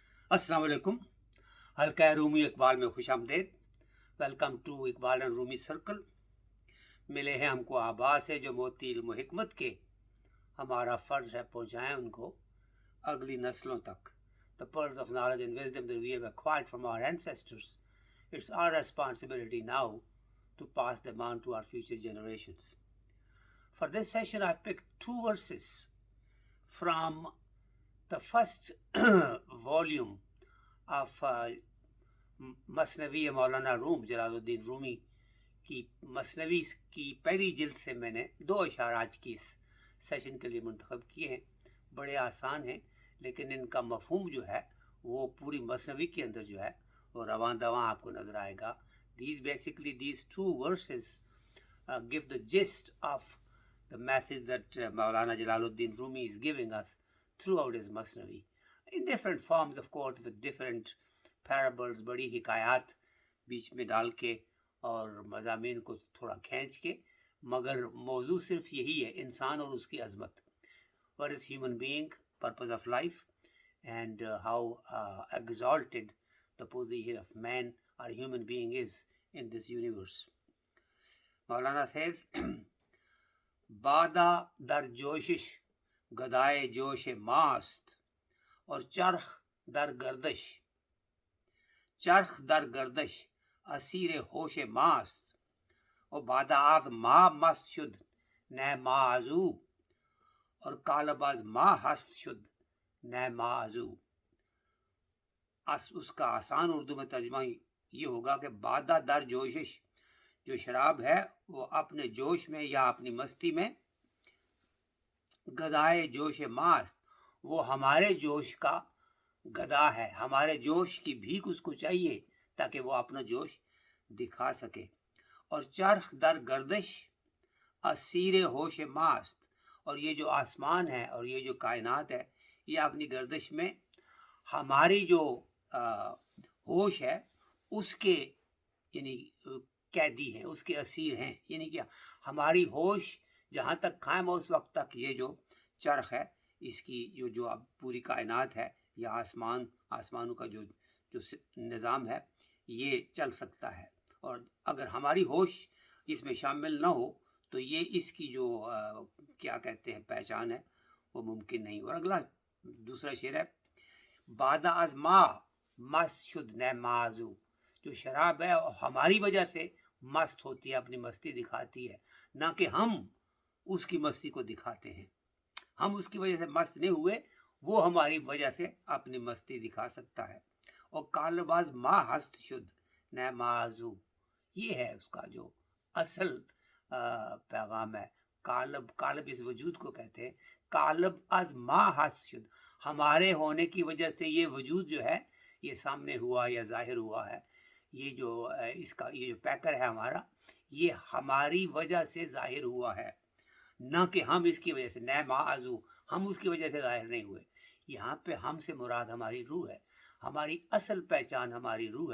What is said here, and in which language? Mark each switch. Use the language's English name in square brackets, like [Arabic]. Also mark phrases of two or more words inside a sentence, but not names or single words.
[Urdu] السلام علیکم. حلقہ رومی اقبال میں خوش آمدید. [English] Welcome to Iqbal and Rumi Circle. [Urdu] ملے ہیں ہم کو آبا سے جو موتی علم و حکمت کے، ہمارا فرض ہے پہنچائیں ان کو اگلی نسلوں تک. [English] The pearls of knowledge and wisdom that we have acquired from our ancestors, it's our responsibility now to pass them on to our future generations. For this session I've picked two verses from the first volume of [Urdu] مثنوی مولانا روم جلال الدین رومی کی مثنوی کی پہلی جلد سے میں نے دو اشعار آج کی اس سیشن کے لیے منتخب کیے ہیں. بڑے آسان ہیں لیکن ان کا مفہوم جو ہے وہ پوری مثنوی کے اندر جو ہے وہ رواں دواں آپ کو نظر آئے گا. [English] These two verses give the gist of the message that Maulana Jalaluddin Rumi is giving us throughout his Masnavi, in different forms of course, with different parables, [Urdu] بڑی حکایات بیچ میں ڈال کے اور مضامین کو تھوڑا کھینچ کے، مگر موضوع صرف یہی ہے، انسان اور اس کی عظمت. [English] What is human being, purpose of life, and how exalted the position of man or human being is in this universe. [Persian] مولانا says بادہ در جوشش گدائے جوش ماست اور چرخ در گردش، چرخ در گردش اسیر ہوش ماست اور بادہ از ما مست شد نہ ما ازو اور کالب از ما ہست شد نہ ما ازو. [Urdu] اس کا آسان اردو میں ترجمہ یہ ہوگا کہ [Persian] بادہ در جوشش، [Urdu] جو شراب ہے وہ اپنے جوش میں یا اپنی مستی میں، [Persian] گدائے جوش ماست، [Urdu] وہ ہمارے جوش کا گدا ہے، ہمارے جوش کی بھیک اس کو چاہیے تاکہ وہ اپنا جوش دکھا سکے. [Persian] اور چرخ در گردش اسیر ہوش ماست، [Urdu] اور یہ جو آسمان ہے اور یہ جو کائنات ہے یہ اپنی گردش میں ہماری جو ہوش ہے اس کے یعنی قیدی ہیں، اس کے اسیر ہیں. یعنی کہ ہماری ہوش جہاں تک قائم ہو اس وقت تک یہ جو چرخ ہے، اس کی جو اب پوری کائنات ہے یا آسمانوں کا جو نظام ہے یہ چل سکتا ہے. اور اگر ہماری ہوش اس میں شامل نہ ہو تو یہ اس کی جو کیا کہتے ہیں پہچان ہے وہ ممکن نہیں. اور اگلا دوسرا شعر ہے [Persian] بادہ از ما مست شد نہ معذو، [Urdu] جو شراب ہے ہماری وجہ سے مست ہوتی ہے، اپنی مستی دکھاتی ہے، نہ کہ ہم اس کی مستی کو دکھاتے ہیں. ہم اس کی وجہ سے مست نہیں ہوئے، وہ ہماری وجہ سے اپنی مستی دکھا سکتا ہے. اور [Persian] کالباز ما ہست شد نہ معذو، [Urdu] یہ ہے اس کا جو اصل پیغام ہے. کالب اس وجود کو کہتے ہیں. کالب از ما ہست شد، ہمارے ہونے کی وجہ سے یہ وجود جو ہے یہ سامنے ہوا یا ظاہر ہوا ہے. یہ جو اس کا یہ جو پیکر ہے ہمارا، یہ ہماری وجہ سے ظاہر ہوا ہے، نہ کہ ہم اس کی وجہ سے. [Persian] نہ معذو، [Urdu] ہم اس کی وجہ سے ظاہر نہیں ہوئے. یہاں پہ ہم سے مراد ہماری روح ہے، ہماری اصل پہچان ہماری روح ہے.